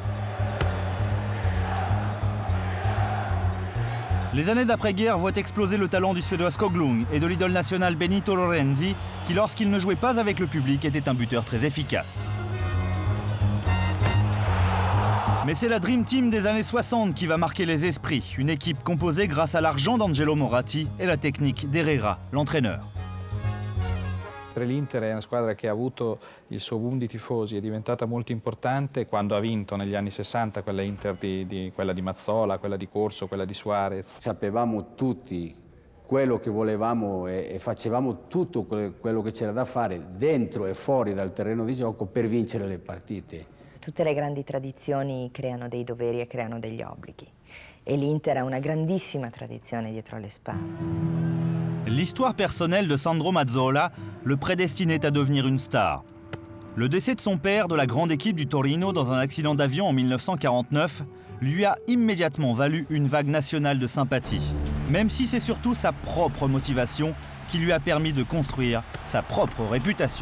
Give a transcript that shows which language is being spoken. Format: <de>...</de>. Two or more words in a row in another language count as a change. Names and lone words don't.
<fr>Les années d'après-guerre voient exploser le talent du Suédois Skoglund et de l'idole nationale Benito Lorenzi, qui lorsqu'il ne jouait pas avec le public était un buteur très efficace. Mais c'est la</fr> <en>Dream Team</en> <fr>des années 60 qui va marquer les esprits, une équipe composée grâce à l'argent d'Angelo Moratti et la technique d'Herrera, l'entraîneur.</fr> <it>L'Inter è una squadra che ha avuto il suo boom di tifosi, è diventata molto importante quando ha vinto negli anni 60 quella Inter quella di Mazzola, quella di Corso, quella di Suarez. Sapevamo tutti quello che volevamo e facevamo tutto quello che c'era da fare dentro e fuori dal terreno di gioco per vincere le partite. Tutte le grandi tradizioni creano dei doveri e creano degli obblighi. E l'Inter ha una grandissima tradizione dietro le spalle.</it> <fr>L'histoire personnelle de Sandro Mazzola le prédestinait à devenir une star. Le décès de son père de la grande équipe du Torino dans un accident d'avion en 1949 lui a immédiatement valu une vague nationale de sympathie, même si c'est surtout sa propre motivation qui lui a permis de construire sa propre réputation.</fr>